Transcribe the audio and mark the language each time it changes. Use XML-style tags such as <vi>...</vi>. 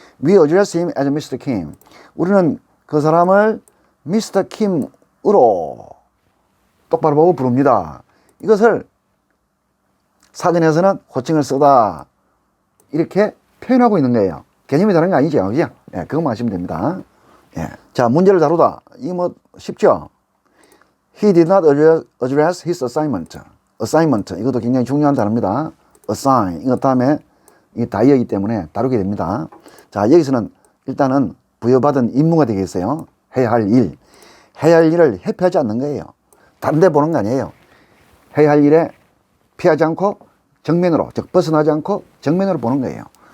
<en>We address him as Mr. Kim.</en> <ko>우리는 그 사람을</ko> <en>Mr.</en> <ko>Kim으로 똑바로 보고 부릅니다. 이것을 사전에서는 호칭을 쓰다 이렇게 표현하고 있는 거예요. 개념이 다른 거 아니죠. 그죠? 예, 그것만 아시면 됩니다. 예. 자, 문제를 다루다. 이거 뭐 쉽죠?</ko> <en>He did not address his assignment. assignment.</en> <ko>이것도 굉장히 중요한 단어입니다.</ko> <en>assign.</en> <ko>이것 다음에 이게 다이어이기 때문에 다루게 됩니다. 자, 여기서는 일단은 부여받은 임무가 되겠어요. 해야 할 일. 해야 할 일을 회피하지 않는 거예요. 다른 데 보는 거 아니에요. 해야 할 일에 피하지 않고 정면으로, 즉 벗어나지 않고 정면으로 보는 거예요.</ko>